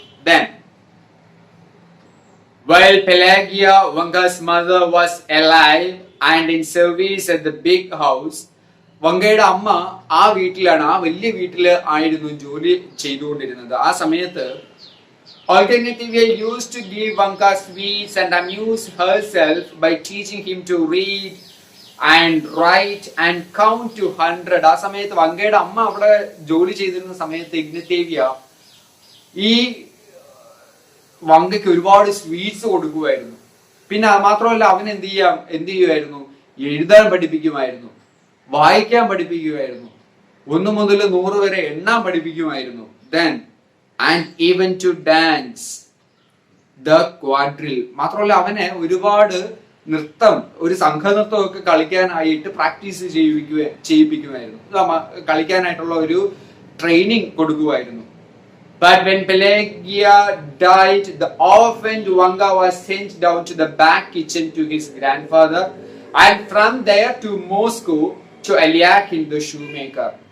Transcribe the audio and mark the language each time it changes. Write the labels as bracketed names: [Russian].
[English] Then while Pelagia, Vanka's mother, was alive and in service at the big house, [Malayalam] വങ്കയുടെ അമ്മ ആ വീട്ടിലാണ്, ആ വലിയ വീട്ടില് ആയിരുന്നു ജോലി ചെയ്തുകൊണ്ടിരുന്നത്. ആ സമയത്ത് [English] Alternatively used to give Vanka sweets and amuse herself by teaching him to read and write and count to 100. [Malayalam] ആ സമയത്ത് വങ്കയുടെ അമ്മ അവിടെ ജോലി ചെയ്തിരുന്ന സമയത്ത് ഇഗ്നത്തേവിയ ഈ വങ്കയ്ക്ക് ഒരുപാട് സ്വീറ്റ്സ് കൊടുക്കുമായിരുന്നു. പിന്നെ മാത്രമല്ല അവൻ എന്ത് ചെയ്യുമായിരുന്നു, എഴുതാൻ പഠിപ്പിക്കുമായിരുന്നു, വായിക്കാൻ പഠിപ്പിക്കുമായിരുന്നു, 1 മുതൽ 100 വരെ എണ്ണാൻ പഠിപ്പിക്കുമായിരുന്നു. [English] Then and even to dance the quadrille. [Malayalam] മാത്രമല്ല അവനെ ഒരുപാട് നൃത്തം, ഒരു സംഘനൃത്തം ഒക്കെ കളിക്കാനായിട്ട് പ്രാക്ടീസ് ചെയ്യിപ്പിക്കുമായിരുന്നു, കളിക്കാനായിട്ടുള്ള ഒരു ട്രെയിനിങ് കൊടുക്കുമായിരുന്നു. [English] But when Pelagia died, the orphaned Vanka was sent down to the back kitchen to his grandfather and from there to Moscow to Eliakim the shoemaker.